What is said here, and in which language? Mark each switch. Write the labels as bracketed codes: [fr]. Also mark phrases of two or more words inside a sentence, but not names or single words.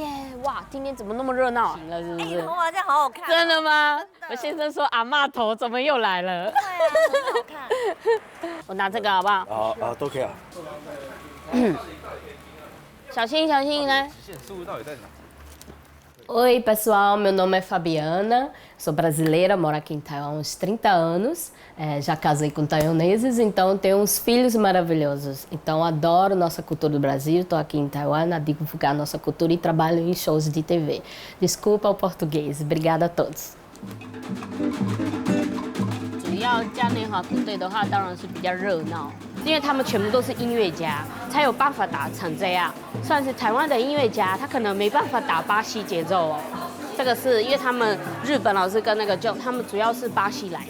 [zh] 哇，今天怎么那么热闹？行了，是不是？哇，这样好好看。真的吗？我先生说阿嬷头怎么又来了？对啊，很好看。我拿这个好不好？都可以啊。小心小心来。极限速度到底在哪？ [pt] Oi, pessoal, meu nome é Fabiana, sou brasileira, moro aqui em Taiwan há uns 30 anos, já casei com taiwaneses, então tenho uns filhos maravilhosos. Então adoro nossa cultura do Brasil, estou aqui em Taiwan a divulgar nossa cultura e trabalho em shows de TV. Desculpa o português, obrigada a todos. [zh] 主要嘉年华鼓队的话，当然是比较热闹，因为他们全部都是音乐家，才有办法打成这样。算是台湾的音乐家，他可能没办法打巴西节奏哦。这个是因为他们日本老师跟那个他们主要是巴西来的。